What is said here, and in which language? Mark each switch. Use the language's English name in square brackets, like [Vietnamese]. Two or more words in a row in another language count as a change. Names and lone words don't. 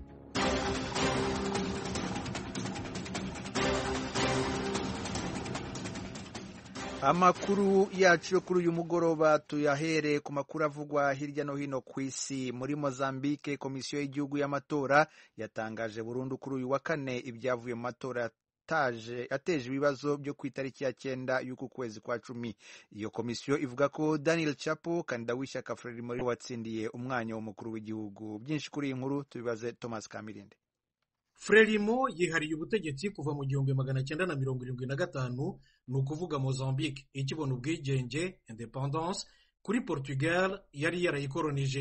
[Kinyarwanda] Amakuru yacu kuri uyu mugoroba tuyahere ku makuru avugwa hirya no hino ku isi. Muri Mozambique, komisiyo y'igihugu y'amatora yatangaje burundu kuri uyu wa kane ibyavuye mu matora yateje ibibazo byo ku itariki ya 9 y'uku kwezi kwa 10. Iyo komisiyo ivuga ko Daniel Chapo kandida w'ishyaka Frelimo watsindiye umwanya w'umukuru w'igihugu. Byinshi kuri iyi nkuru tubibaze Thomas Kamirinde. Frelimo yihariye ubutegetsi kuva mu 1975, ni ukuvuga Mozambique ikibona ubwigenge independence kuri Portugal yari yarayikolonije.